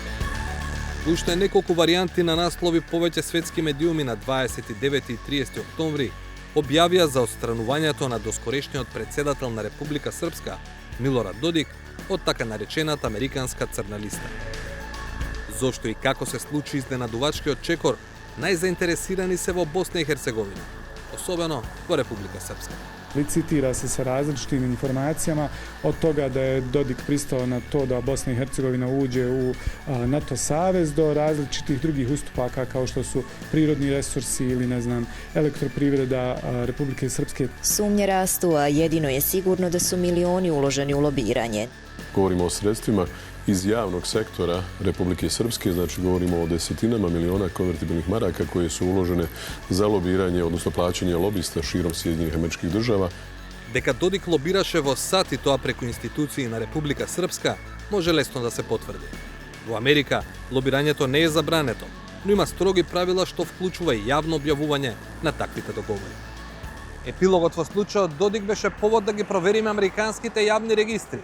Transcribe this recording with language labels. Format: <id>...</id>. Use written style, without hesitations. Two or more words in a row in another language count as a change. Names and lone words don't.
<mk>Уште неколку варијанти на наслови повеќе светски медиуми на 29 и 30 октомври објавија за отстранувањето на доскорешниот председател на Република Српска, Милорад Додик, од така наречената американска црна листа. Зошто и како се случи изненадувачкиот чекор, најзаинтересирани се во Босна и Херцеговина, особено во Република Српска.</mk> <sr>Licitira se sa različitim informacijama, od toga da je Dodik pristao na to da Bosna i Hercegovina uđe u NATO savez, do različitih drugih ustupaka kao što su prirodni resursi ili, elektroprivreda Republike Srpske. Sumnje rastu, a jedino je sigurno da su milioni uloženi u lobiranje. Govorimo o sredstvima iz javnog sektora Republike Srpske, znači govorimo o desetinama miliona konvertibilnih maraka koje su uložene za lobiranje, odnosno plaćanje lobista širom Sjedinjenih Američkih Država.</sr> <mk>Дека Додик лобираше во САД и тоа преку институции на Република Српска, може лесно да се потврди. Во Америка, лобирањето не е забрането, но има строги правила што вклучува и јавно објавување на таквите договори. Епилогот во случајот Додик беше повод да ги провериме американските јавни регистри.</mk>